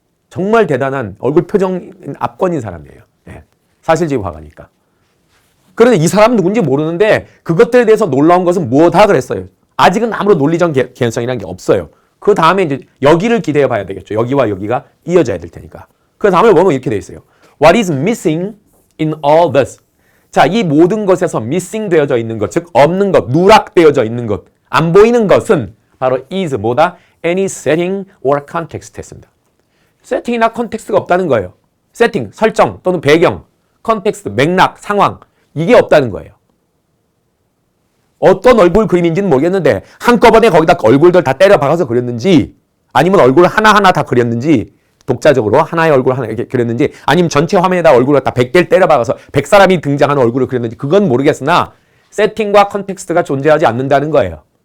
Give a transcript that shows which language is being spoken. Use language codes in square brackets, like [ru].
[ko] 정말 대단한 얼굴 표정 압권인 사람이에요. 네, 사실주의 화가니까. 그런데 이 사람은 누군지 모르는데 그것들에 대해서 놀라운 것은 무엇이다 그랬어요. 아직은 아무런 논리적 개연성이라는 게 없어요. 그 다음에 이제 여기를 기대해 봐야 되겠죠. 여기와 여기가 이어져야 될 테니까. 그 다음에 보면 이렇게 돼 있어요. [en] What is missing in all this? [ko] 자, 이 모든 것에서 missing 되어져 있는 것, 즉 없는 것, 누락되어져 있는 것, 안 보이는 것은 바로 is 뭐다? [en] Any setting or context 했습니다. [ko] 세팅이나 컨텍스트가 없다는 거예요. 세팅, 설정 또는 배경, 컨텍스트, 맥락, 상황 이게 없다는 거예요. 어떤 얼굴 그림인지는 모르겠는데 한꺼번에 거기다 얼굴들 다 때려 박아서 그렸는지 아니면 얼굴 하나하나 다 그렸는지 독자적으로 하나의 얼굴 하나 이렇게 그렸는지 아니면 전체 화면에다 얼굴을 다 100개를 때려 박아서 100사람이 등장하는 얼굴을 그렸는지 그건 모르겠으나 세팅과 컨텍스트가 존재하지 않는다는 거예요.